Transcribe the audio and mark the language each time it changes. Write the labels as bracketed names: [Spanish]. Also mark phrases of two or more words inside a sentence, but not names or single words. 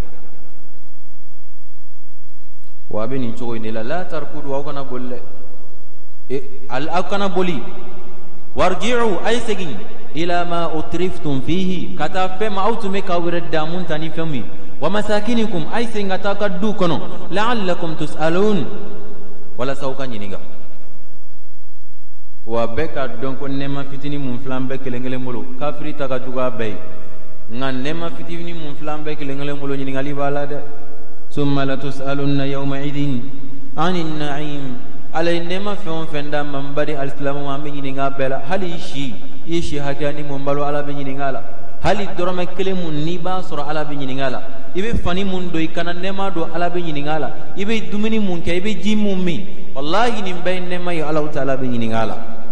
[Bambara] wa a bɛ nin cogo in de la la tarkudu aw kana boli dɛ aw kana boli warji'u ay segin [Arabic] إلى ما أترفتم فيه [Bambara] kata fɛn ma aw tun bɛ k'aw yɛrɛ damun ta ni fɛn min [Arabic] ومساكنكم [Bambara] ay segin ka taa ka du kɔnɔ [Arabic] لعلكم تسألون [Bambara] walasa aw ka ɲininka wa bɛɛ ka dɔn ko nɛɛma fitinin mun filan bɛɛ kelen kelen bolo kafiri ta ka jugu a bɛɛ ye nka nɛɛma fitinin mun filan bɛɛ kelen kelen bolo ɲininkali b'a la dɛ [Arabic] ثم لتسألن يومئذ عن النعيم [Bambara] Ala ye nɛɛma fɛn o fɛn da man bari alisilamu an bɛ ɲininka bɛɛ la hali i ye si hakɛya ni mun balo Ala bɛ ɲininka la hali dɔrɔmɛ kelen mun n'i b'a sɔrɔ Ala bɛ ɲininka la i bɛ fani mun don i kana nɛɛma don Ala bɛ ɲininka la i bɛ dumuni mun kɛ i bɛ ji mun min wallahi nin bɛɛ ye nɛɛma ye Ala ta'ala bɛ ɲininka la